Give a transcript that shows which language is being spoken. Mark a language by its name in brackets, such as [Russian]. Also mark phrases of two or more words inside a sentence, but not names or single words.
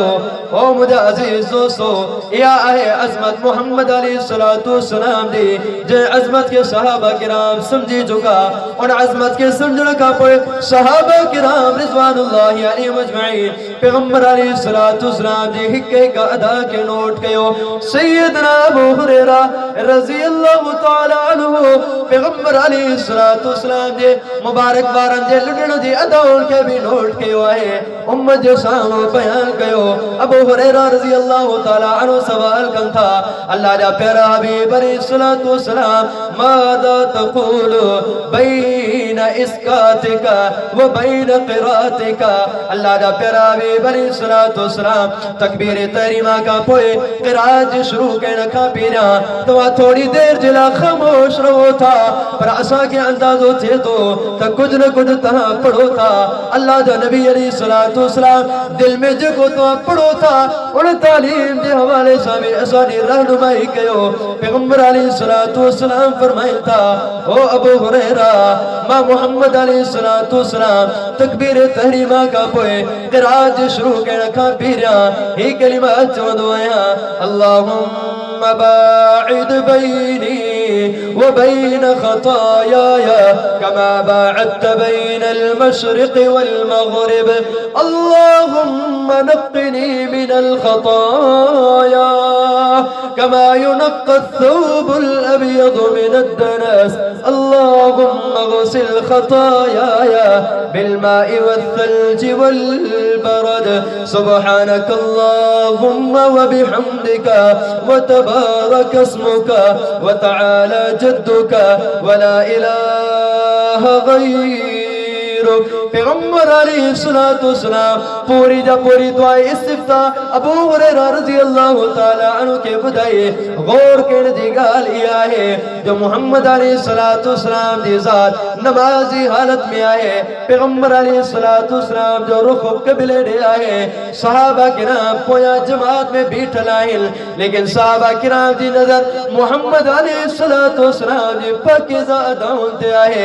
[Sindhi] ओ मुंहिंजा अज़ीज़ दोस्तो, इहा आहे अज़मत मुहम्मद अलैहिस्सलातु वस्सलाम जी, जंहिं अज़मत के सहाबा किराम समझी चुका। उन अज़मत के समझण खां पोइ सहाबा किराम रिज़वानुल्लाहि अलैहिम अजमईन पैगंबर अलैहिस्सलातु वस्सलाम जी हिक हिक अदा के नोट कयो। सैयदना अबू हुरैरा रज़ियल्लाहु तआला अन्हु पैगंबर अलैहिस्सलातु वस्सलाम जे मुबारक वारन जे लुडण जी अदाउन के भी नोट कयो आहे, उम्मत जे साम्हूं बयान कयो। अबू हुरैरा रज़ियल्लाहु तआला अन्हु सवाल कन था, अल्लाह जा प्यारा हबीब अलैहिस्सलातु वस्सलाम [Arabic] ما تقول بين إسكاتك وبين قراءتك. [Sindhi] अल्लाह जा प्यारा हबीब अलैहिस्सलातु वस्सलाम तकबीर तहरीमा का पोइ क़िरात शुरू करण खां पहिरियां तव्हां थोड़ी देर जे लाइ ख़ामोश रहो था, पर असांखे अंदाज़ो थिए थो त कुछ न कुछ तव्हां पढ़ो था। अल्लाह जा नबी अलैहिस्सलातु वस्सलाम दिल में जेको तव्हां पढ़ो था उन तालीम जे हवाले सां बि असांजी रहनुमाई कयो। पैगंबर अलैहिस्सलातु वस्सलाम फरमाइनि था, ओ अबू हुरैरा, मां मुहम्मद अलैहिस्सलातु वस्सलाम तकबीर तहरीमा का पोइ क़िरात शुरू करण खां पहिरियां ही कलिमा चवंदो आहियां, [Arabic] اللهم باعد بيني وبين خطاياي كما باعدت بين المشرق والمغرب اللهم نقني من الخطايا كما ينقى الثوب الأبيض من الدنس اللهم اغسل خطاياي بالماء والثلج والبرد سبحانك اللهم وبحمدك وتبارك اسمك وتعالى جدك ولا إله غيرك। [Sindhi] पैगंबर अलैहिस्सलातु वस्सलाम पूरी जा पूरी दुआ इस्तिफ्ता अबू हुरैरा रज़ियल्लाहु तआला अन्हु के ॿुधाई। गौर करण जी ॻाल्हि इहा आहे जो मुहम्मद अलैहिस्सलातु वस्सलाम जी ज़ात नमाज़ी हालत में आहे। पैगंबर अलैहिस्सलातु वस्सलाम जो रुख़ क़िबले ॾे आहे। सहाबा किराम पोयां जमात में बीठल आहिनि, लेकिन सहाबा किराम जी नज़र मुहम्मद अलैहिस्सलातु वस्सलाम जी पाकीज़ा अदाउन ते आहे।